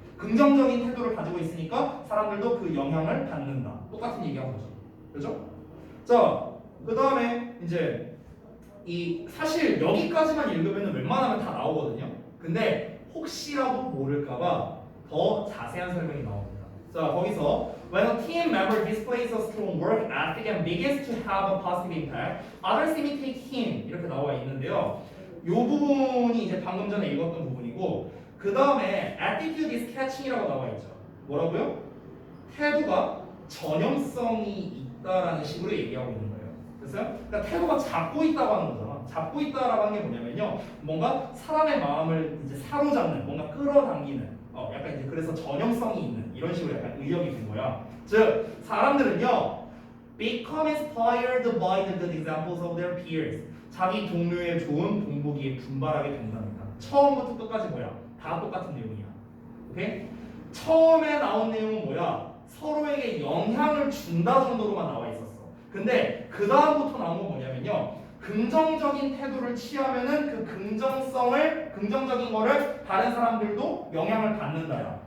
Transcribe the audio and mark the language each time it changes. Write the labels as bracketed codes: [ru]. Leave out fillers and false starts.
[ko] 긍정적인 태도를 가지고 있으니까 사람들도 그 영향을 받는다. 똑같은 얘기하는 거죠. 그렇죠? 자, 그 다음에 이제 이 사실 여기까지만 읽으면 웬만하면 다 나오거든요. 근데 혹시라도 모를까봐 더 자세한 설명이 나옵니다. 자, 거기서 [en] when a team member displays a strong work ethic and begins to have a positive impact, others imitate him [ko] 이렇게 나와 있는데요. 이 부분이 이제 방금 전에 읽었던 부분이고 그 다음에 [en] attitude is catching [ko] 이라고 나와 있죠. 뭐라고요? 태도가 전염성이 있다라는 식으로 얘기하고 있는 거예요. 됐어요? 그러니까 태도가 잡고 있다고 하는 거잖아. 잡고 있다라고 하는 게 뭐냐면요, 뭔가 사람의 마음을 이제 사로잡는, 뭔가 끌어당기는, 약간 이제 그래서 전염성이 있는 이런 식으로 약간 의역이 된 거야. 즉 사람들은요, [en] become inspired by the good examples of their peers. [ko] 자기 동료의 좋은 본보기에 분발하게 된답니다. 처음부터 끝까지 뭐야? 다 똑같은 내용이야. 오케이? 처음에 나온 내용은 뭐야? 서로에게 영향을 준다 정도로만 나와 있었어. 근데 그 다음부터 나온 건 뭐냐면요, 긍정적인 태도를 취하면은 그 긍정적인 거를 다른 사람들도 영향을 받는다야.